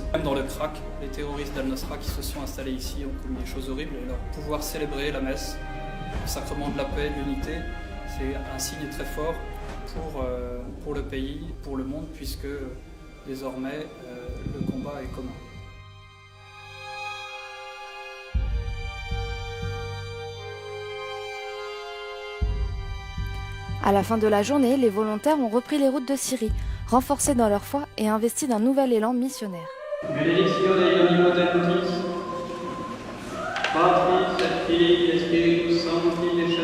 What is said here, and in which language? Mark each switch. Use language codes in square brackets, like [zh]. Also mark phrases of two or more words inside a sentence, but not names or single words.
[fr] Même dans le Krach, les terroristes d'Al-Nosra qui se sont installés ici ont commis des choses horribles et leur pouvoir célébrer la messe, le sacrement de la paix, de l'unité, c'est un signe très fort pour le pays, pour le monde, puisque désormais le combat est commun. À la fin de la journée, les volontaires ont repris les routes de Syrie, renforcés dans leur foi et investis d'un nouvel élan missionnaire. [la] Benedictio Dei omnipotentis, Patris et Filii et Spiritus Sancti,